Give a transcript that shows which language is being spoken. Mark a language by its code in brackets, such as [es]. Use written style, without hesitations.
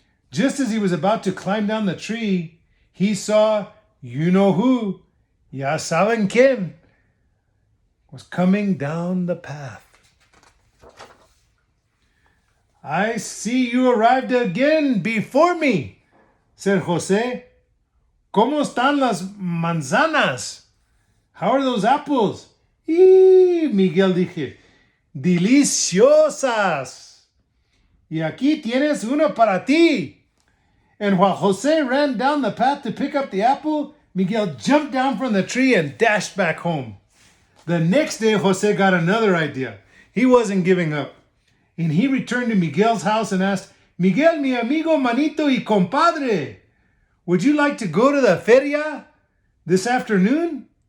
[en] Just as he was about to climb down the tree, he saw, you know who, [es] ya saben quién, [en] was coming down the path. I see you arrived again before me, said Jose. [es] ¿Cómo están las manzanas? [en] How are those apples? [es] Miguel dije, deliciosas. Y aquí tienes uno para ti. [en] And while Jose ran down the path to pick up the apple, Miguel jumped down from the tree and dashed back home. The next day, Jose got another idea. He wasn't giving up. And he returned to Miguel's house and asked, Miguel, [es] mi amigo, manito y compadre, [en] would you like to go to the feria this afternoon?